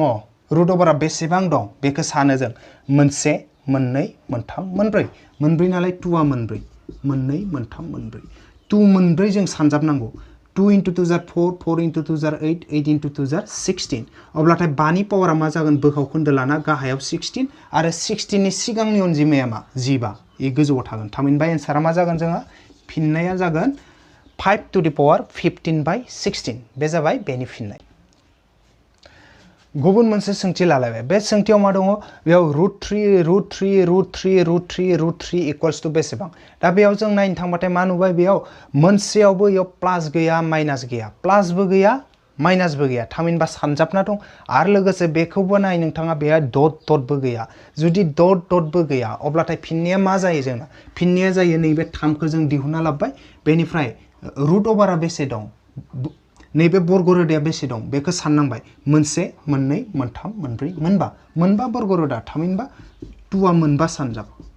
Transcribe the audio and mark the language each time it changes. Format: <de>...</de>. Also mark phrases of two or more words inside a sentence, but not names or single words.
<en>root over</en> <brx>बेसेबां दं बेखौ सानो जों मोनसे मोननै मोनथाम मोनब्रै मोनब्रै नालाय 2 आ मोनब्रै मोननै मोनथाम मोनब्रै 2 मोनब्रै जों सानजाबनांगौ 2 into 2 जार 4 4 into 2 जार 8 8 into 2 जार 16 अब्लाथाय 5 नि पावारा मा जागोन बोखावखोन्दो लाना गाहायाव 16 आरो 16 नि सिगांनि अनजिमाया मा 15 इ गोजौआव थागोन थामहिनबा एन्सारा मा जागोन जोङो फिननाया जागोन 5</brx> <en>to the power</en> <brx>15/16 बे जाबाय बेनि फिननाय गुबुन मोनसे सोंथि लालायबाय बे सोंथियाव मा दङ बेयाव √3</brx> <en>equals to</en> <brx>बेसेबां दा बेयाव जों नायनो थांबाथाय मा नुबाय बेयाव मोनसेयावबो इयाव प्लास गैया माइनास गैया प्लासबो गैया माइनासबो गैया थामहिनबा सानजाबना दं आरो लोगोसे बेखौबो नाय नोंथाङा बेहा डट डटबो गैया जुदि डट डटबो गैया अब्लाथाय फिननाया मा जायो जोंना फिननाया जायो नैबे 3 खौ जों दिहुनना लाबाय बेनिफ्राय</brx> <en>root over</en> <brx>बेसे दं नैबे बर्ग रोदाया बेसे दं बेखौ साननांबाय मोनसे मोननै मोनथाम मोनब्रै मोनबा बर्ग रोदा थामहिनबा 2 आ मोनबा सानजाब</brx>